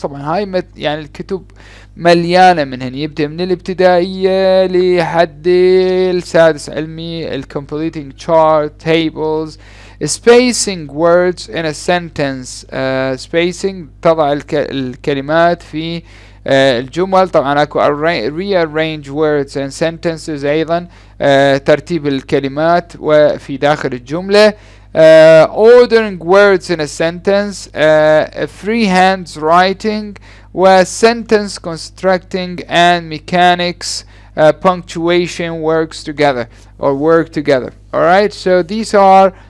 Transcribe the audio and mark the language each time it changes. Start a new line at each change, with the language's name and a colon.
Arabic: طبعا هاي يعني الكتب مليانة منهن، يبدأ من الابتدائية لحد السادس علمي.
English: completing chart tables. spacing words in a sentence.
Arabic: spacing تضع الكلمات في الجمل. طبعا اكو
English: rearrange words and sentences
Arabic: ايضا ترتيب الكلمات وفي داخل الجملة.
English: ordering words in a sentence. freehand writing و sentence constructing and mechanics. punctuation works together or work together. Alright, so these are